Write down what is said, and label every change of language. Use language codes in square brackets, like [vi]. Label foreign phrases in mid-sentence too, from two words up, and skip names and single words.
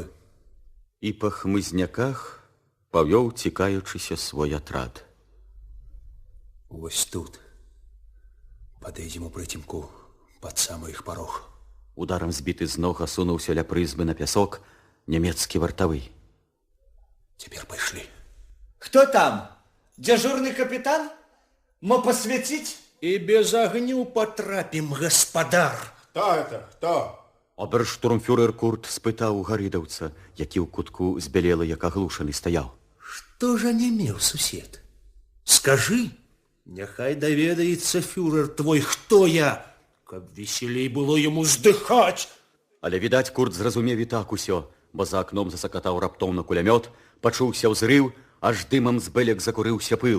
[be] І па хмызняках павёў, цікаючыся, свой атрад. Вось тут. Падыдзем у прыцемку пад самы іх парог. Ударом збіты з ног асунуўся ля прызбы на пясок нямецкі вартавы. [ru] Теперь пошли. Кто там? Дежурный капитан? Мо посветить? И без огню потрапим, господар. Кто это? Кто? [be] Оберштурмфюрер Курт спытаў у гарыдаўца, які ў кутку збялелы, як аглушаны стаяў. [ru] Что же не мел, [be] сусед? Скажи, няхай даведаецца фюрер твой, хто я, каб веселей было ему здыхаць. Але, відаць, Курт зразумеў і так усё, бо за акном засакатаў раптоўна кулямёт, пачуўся ўзрыў, аж дымам з бэлек закурыўся пыл.